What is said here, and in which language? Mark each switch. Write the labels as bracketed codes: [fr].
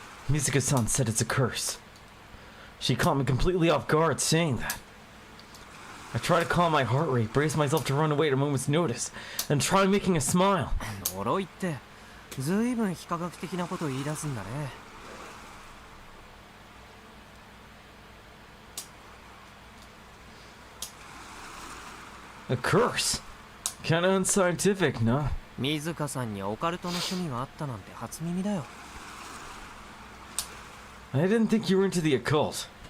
[en] Mizuka-san said it's a curse. She caught me completely off guard saying that. I try to calm my heart rate, brace myself to run away at a moment's notice, and try making a smile. [ja] 呪いってずいぶん非科学的なことを言い出すんだね。 [en] A curse? Kinda unscientific, no? [ja] 水香さんにオカルトの趣味があったなんて初耳だよ。 [en] I didn't think you were into the occult.